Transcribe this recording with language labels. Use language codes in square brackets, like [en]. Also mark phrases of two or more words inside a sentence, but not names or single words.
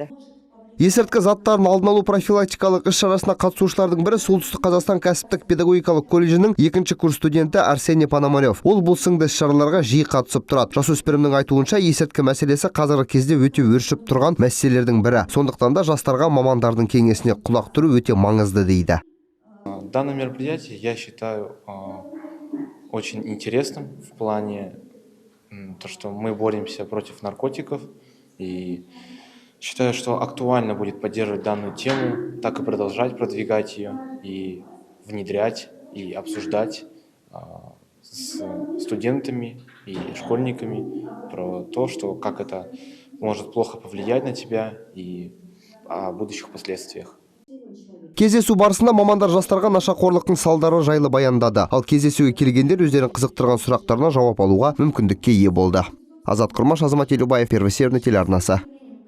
[kk] Есірткі заттарын алдын алу профилактикалық іс-шарасына қатысушылардың бірі Солтүстік Қазақстан кәсіптік педагогикалық колледжінің 2-ші курс студенті Арсений Пономарев. Ол бұл сынды іс-шараларға жиі қатысып тұрады. Жасөспірімнің айтуынша есірткі мәселесі қазіргі кезде өте өршіп тұрған мәселелердің бірі. Сондықтан да жастарға мамандардың кеңесіне құлақ түру өте маңызды дейді. [ru] Данное мероприятие я считаю очень интересным в плане то, что мы боремся против наркотиков, и считаю, что актуально будет поддерживать данную тему, так и продолжать продвигать ее и внедрять и обсуждать с студентами и школьниками про то, что как это может плохо повлиять на тебя и о будущих последствиях. [kk] Кездесу барысында мамандар жастарға нашақорлықтың салдары жайлы баяндады. Ал кездесуге келгендер өздерін қызықтырған сұрақтарына жауап алуға мүмкіндікке ие болды. Азат Құрмаш, Азамат Елубаев, Первый Северный телеарнасы.